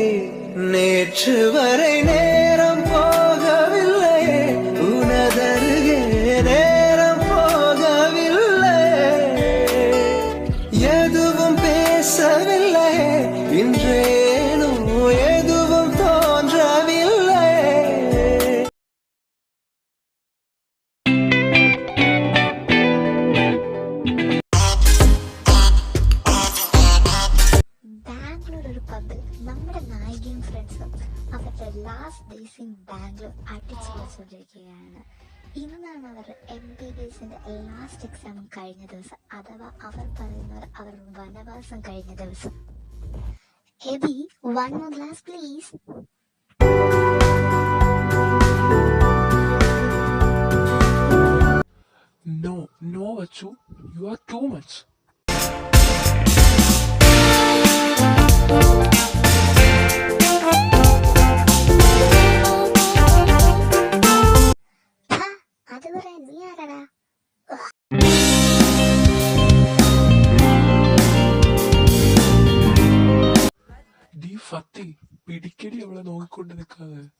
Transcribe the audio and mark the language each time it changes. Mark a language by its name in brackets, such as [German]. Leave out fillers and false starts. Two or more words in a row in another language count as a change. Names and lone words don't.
[Tamil] நேற்று வரை நேரம் போகவில்லையே, உனதருகே நேரம் போகவில்லை. எதுவும் பேசவில்லையே, இன்றேனோ எதுவும் தோன்றவில்லை. [Malayalam] ബാംഗ്ലൂർ ഒരു പബ്ബിൽ നമ്മുടെ നായികയും ഫ്രണ്ട്സും അവരുടെ [English] last days in Bangalore [Malayalam] അടിച്ചു പൊളിച്ചുകൊണ്ടിരിക്കുകയാണ്. ഇന്നാണ് അവർ MBBSന്റെ [English] last exam [Malayalam] കഴിഞ്ഞ ദിവസം, അഥവാ അവർ പറയുന്നവർ അവർ വനവാസം കഴിഞ്ഞ ദിവസം. [English] എബി, 1 more glass please. No, Achu, you are too much. [Malayalam] അത് പറയാൻ നീ ആരാടാ? ഡി ഫത്തി, പിടിക്കടി അവളെ നോക്കിക്കൊണ്ട് നിൽക്കാതെ.